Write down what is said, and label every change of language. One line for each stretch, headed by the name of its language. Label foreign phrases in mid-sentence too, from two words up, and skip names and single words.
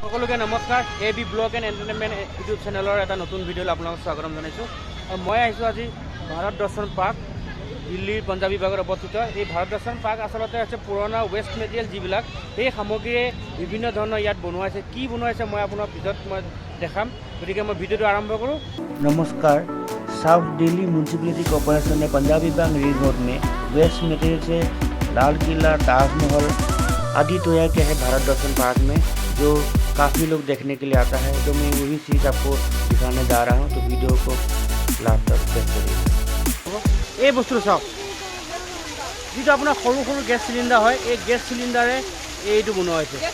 Assamese: সকলোকে নমস্কাৰ এবি ব্লগ এণ্ড এণ্টাৰটেইনমেণ্ট ইউটিউব চেনেলৰ এটা নতুন ভিডিঅ'লৈ আপোনালোকক স্বাগতম জনাইছোঁ। মই আহিছোঁ আজি ভাৰত দৰ্শন পাৰ্ক, দিল্লীৰ পঞ্জাৱ বিভাগত অৱস্থিত। এই ভাৰত দৰ্শন পাৰ্ক আচলতে হৈছে পুৰণা
English: waste material
Assamese: যিবিলাক সেই সামগ্ৰীৰে বিভিন্ন ধৰণৰ ইয়াত বনোৱা হৈছে। কি বনোৱা হৈছে মই আপোনাৰ পিছত দেখাম, গতিকে মই ভিডিঅ'টো আৰম্ভ কৰোঁ।
Hindi: नमस्कार। साउथ दिल्ली म्यूनसिपैलिटी कॉरपोरेशन ने पंजाबी बैंक रिंग रोड में
English: waste material
Hindi: से लाल किला, ताजमहल आदि तैयार किया है भारत दर्शन पार्क में, जो काफ़ी लोग देखने के लिए आता है। तो मैं वही चीज़ आपको दिखाने जा रहा हूँ, तो वीडियो को लास्ट तक देखते रहिए।
Assamese: এই বস্তুটো চাওক, যিটো আপোনাৰ সৰু সৰু
English: gas cylinder
Assamese: হয়, এই
English: gas cylinderে
Assamese: এইটো বনোৱা হৈছে।